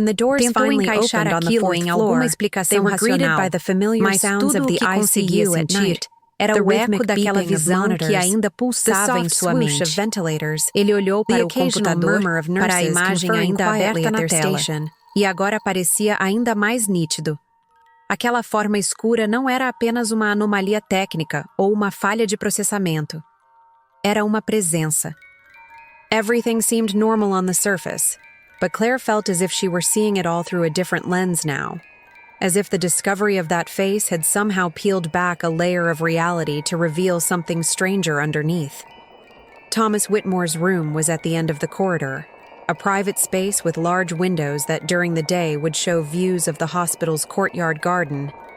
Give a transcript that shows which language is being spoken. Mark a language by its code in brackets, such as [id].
[en] When the doors finally opened on the 4th floor, they were greeted by the familiar sounds of the ICU at night, the rhythmic beeping of monitors, the soft swoosh of ventilators, the occasional murmur of nurses conferring quietly at their station. [pt] E agora parecia ainda mais nítido. Aquela forma escura não era apenas uma anomalia técnica ou uma falha de processamento. Era uma presença. [en] Everything seemed normal on the surface, but Claire felt as if she were seeing it all through a different lens now, as if the discovery of that face had somehow peeled back a layer of reality to reveal something stranger underneath. Thomas Whitmore's room was at the end of the corridor, a private space with large windows that during the day would show views of the hospital's courtyard garden,